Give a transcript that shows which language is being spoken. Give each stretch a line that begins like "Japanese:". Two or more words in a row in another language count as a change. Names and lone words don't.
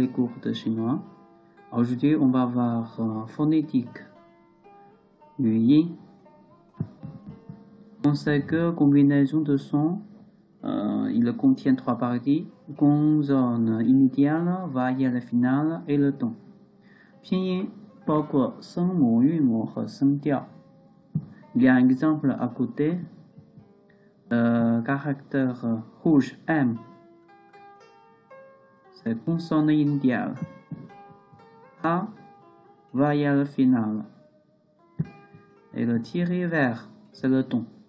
French: cours de chinois. Aujourd'hui, on va voir phonétique,
Chinese: 语音.
French: On sait que combinaison de sons, il contient trois parties, consonne initiale, voyelle finale et le ton.
Chinese: 拼音包括声母、韵母和声调。
French: Il y a un exemple à côté. Caractère rouge M, c'est consonne initiale. A, voyelle finale. Et le tiré vert, c'est le ton.